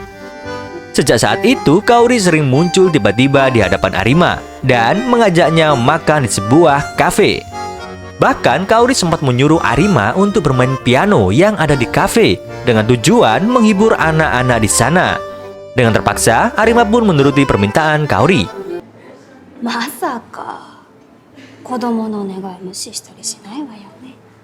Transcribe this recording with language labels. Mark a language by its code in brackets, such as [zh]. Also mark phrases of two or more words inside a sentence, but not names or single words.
[id] Sejak saat itu, Kaori sering muncul tiba-tiba di hadapan Arima, dan mengajaknya makan di sebuah kafe. Bahkan Kaori sempat menyuruh Arima untuk bermain piano yang ada di kafe dengan tujuan menghibur anak-anak di sana. Dengan terpaksa, Arima pun menuruti permintaan Kaori. [ja] Masaka, 子供の願い無視したりしないわよね。